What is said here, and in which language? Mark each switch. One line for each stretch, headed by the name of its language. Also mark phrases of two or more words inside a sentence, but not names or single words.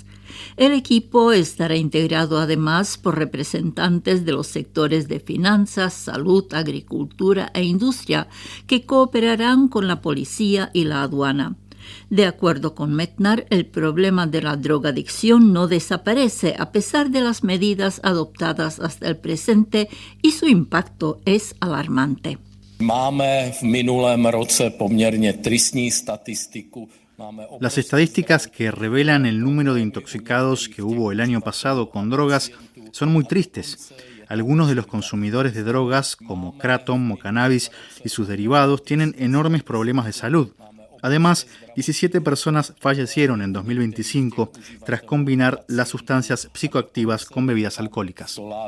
Spanish: El equipo estará integrado además por representantes de los sectores de finanzas, salud, agricultura e industria que cooperarán con la policía y la aduana. De acuerdo con Metnar, el problema de la drogadicción no desaparece a pesar de las medidas adoptadas hasta el presente y su impacto es alarmante.
Czech: Máme v minulém roce poměrně tristní statistiku.
Spanish: Las estadísticas que revelan el número de intoxicados que hubo el año pasado con drogas son muy tristes. Algunos de los consumidores de drogas, como kratom o cannabis y sus derivados, tienen enormes problemas de salud. Además, 17 personas fallecieron en 2025 tras combinar las sustancias psicoactivas con bebidas alcohólicas.